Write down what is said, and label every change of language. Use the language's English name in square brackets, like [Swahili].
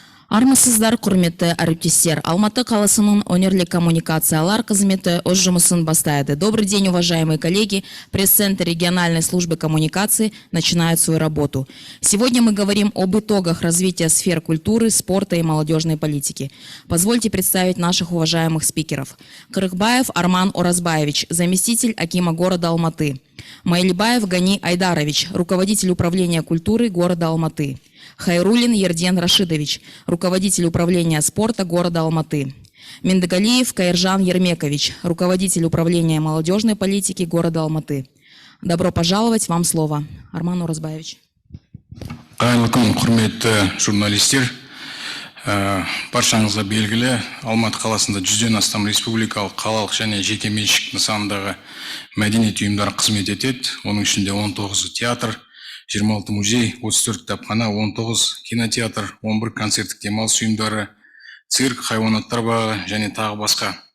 [Kazakh] Армысыздар, құрметті әріптестер. Алматы қаласының өнерлік коммуникациялар қызметі өз жұмысын бастайды. [Russian] Добрый день, уважаемые коллеги. Пресс-центр региональной службы коммуникации начинает свою работу. Сегодня мы говорим об итогах развития сфер культуры, спорта и молодежной политики. Позвольте представить наших уважаемых спикеров. Кырыкбаев Арман Оразбаевич, заместитель акима города Алматы. Майлибаев Гани Айдарович, руководитель управления культуры города Алматы. Хайрулин Ерден Рашидович, руководитель управления спорта города Алматы. Миндагалиев Каиржан Ермекович, руководитель управления молодежной политики города Алматы. Добро пожаловать, вам слово. Арман Оразбаевич. [Kazakh] Қайырлы күн, құрметті журналистер. Баршаңызға белгілі, Алматы қаласында 100-ден астам республикалық, қалалық және жеке меншік нысанындағы мәдениет ұйымдары қызмет етеді. Оның ішінде 19 театр, 26 музей, 34 кітапхана, 19 кинотеатр, 11 концерттік демалыс ұйымдары, цирк, хайуанаттар бағы және тағы басқа.